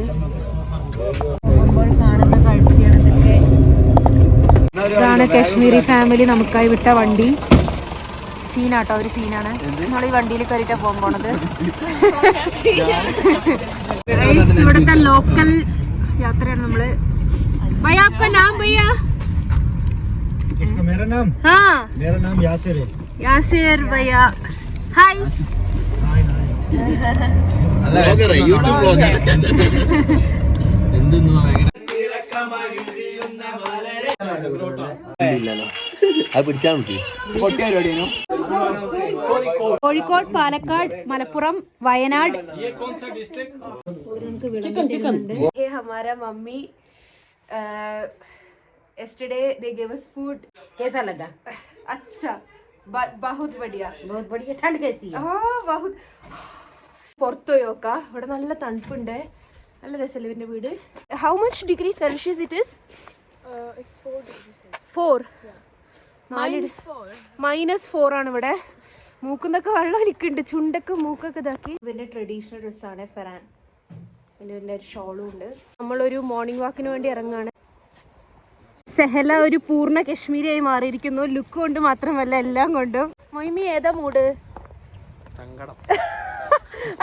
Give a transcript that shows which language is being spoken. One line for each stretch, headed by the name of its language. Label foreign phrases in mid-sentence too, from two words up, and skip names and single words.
Malayalam: നമ്മൾ കാണുന്ന കാഴ്ചയാണ് ഇതൊക്കെ. ഇതാണ് കാശ്മീരി ഫാമിലി നമുക്കായി വിട്ട വണ്ടി. സീനാട്ടോ, ഒരു സീനാണ്. നമ്മൾ ഈ വണ്ടിയിൽ കയറിയിട്ടാണ് പോകാൻ പോണത്. ഇവിടുത്തെ ലോക്കൽ യാത്രയാണ് നമ്മള്.
Hindi: भैया आपका नाम भैया? इसका मेरा नाम? हाँ मेरा नाम यासिर है. यासिर भैया हाय. हाय हाय. ब्लॉगर है, यूट्यूब ब्लॉगर.
Malayalam: എന്തെന്ന് അത് പിടിച്ചാൽ മതി. കോഴിക്കോട്, പാലക്കാട്, മലപ്പുറം, വയനാട്.
Hindi: हमारा मम्मी
English: yesterday they gave us food.
Hindi: कैसा लगा? अच्छा, बहुत बढ़िया. बहुत बढ़िया. ठंड कैसी है? बहुत.
Malayalam: പുറത്തു പോയോക്കാ. ഇവിടെ നല്ല തണുപ്പുണ്ട്. നല്ല രസമല്ലേ ഇവൻ്റെ വീട്.
English: how much degree Celsius it is? It's 4 degrees Celsius. 4. -4
Malayalam: ആണ് ഇവിടെ. മൂക്കുന്നൊക്കെ വെള്ളം ഒലിക്കുന്നുണ്ട്. ചുണ്ടൊക്കെ മൂക്കൊക്കെ ഇതാക്കി. ഇവൻ്റെ ട്രഡീഷണൽ ഡ്രസ്സാണ് ഫെറാൻ. വലിയ ഒരു ഷോളും ഉണ്ട്. നമ്മളൊരു മോർണിംഗ് വാക്കിന് വേണ്ടി ഇറങ്ങാണ്. സെഹല ഒരു പൂർണ്ണ കശ്മീരിയായി മാറിയിരിക്കുന്നു. ലുക്ക് കൊണ്ട് മാത്രമല്ല, എല്ലാം കൊണ്ടും. മൊയ്മി ഏതാ മൂഡ്? എന്താ?